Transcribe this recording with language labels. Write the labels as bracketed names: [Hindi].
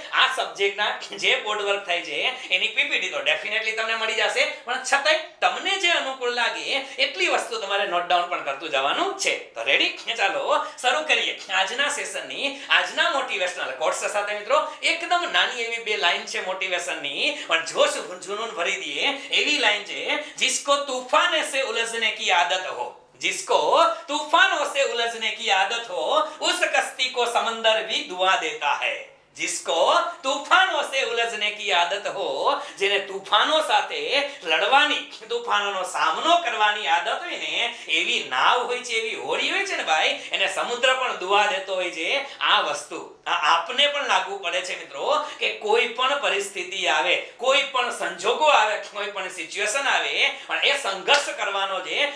[Gujarati] આ સબ્જેક્ટના જે board work થાય છે એની પીપીટી તો ડેફિનેટલી તમને મળી જશે, પણ છતાંય તમને જે અનુકૂળ લાગે એટલી વસ્તુ તમારે નોટ ડાઉન પણ કરતું જવાનું છે. તો રેડી, ચાલો શરૂ કરીએ આજના સેશનની આજના મોટિવેશનલ કોટ્સ સાથે મિત્રો. એકદમ નાની એવી 2 લાઈન છે મોટિવેશનની, પણ જોશ જુનૂન ભરી દે એવી લાઈન છે. [Hindi] जिसको तूफान से उलझने की आदत हो, जिसको तूफानों से उलझने की आदत हो, उस कश्ती को समंदर भी डुबा देता है. जिसको तूफानों से उलझने की आदत हो, [Gujarati] જેને તૂફાનો સાથે લડવાની, તૂફાનોનો સામનો કરવાની આદત હોય ને, એવી નાવ હોય છે, એવી હોડી હોય છે ને ભાઈ, એને સમુદ્ર પણ ડુબા દેતો હોય છે. આ વસ્તુ આપને પણ લાગુ પડે છે મિત્રો કે કોઈ પણ પરિસ્થિતિ આવે, કોઈ પણ સંજોગો આવે, કોઈ પણ સિચ્યુએશન આવે, પણ એ સંઘર્ષ કરવાનો છે.